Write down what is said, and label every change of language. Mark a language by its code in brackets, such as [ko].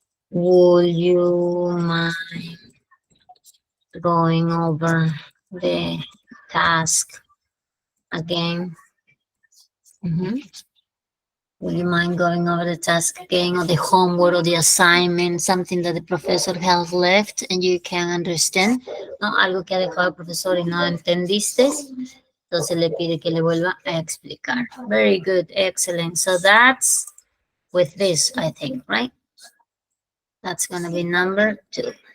[en] Would you mind going over the task again? Would you mind going over the task again, or the homework, or the assignment, something that the professor has left and you can understand? [es] No, algo que ha dejado el profesor y no entendiste. Entonces le pide que le vuelva a explicar. [en] Very good, excellent. So that's with this, I think, right? That's gonna be number 2.